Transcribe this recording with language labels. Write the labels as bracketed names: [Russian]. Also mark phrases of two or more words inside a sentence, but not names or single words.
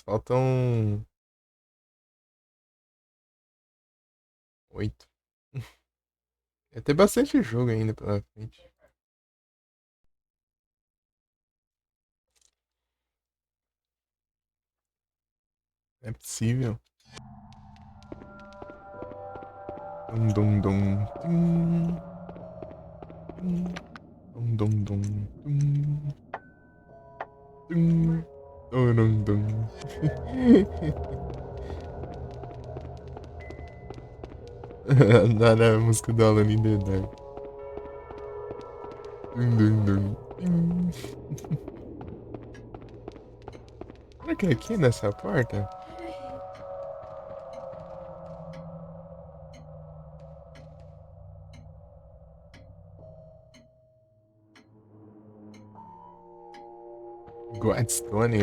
[Portuguese] Faltam 8. Vai ter bastante jogo ainda pela frente. Não é possível. Dum dum dum. Tum, tum, dum dum dum. Tum, tum, dum dum dum. Na música do Alan in the Dark. Dum dum dum. Tum. Será que é aqui nessa porta? Gladstone?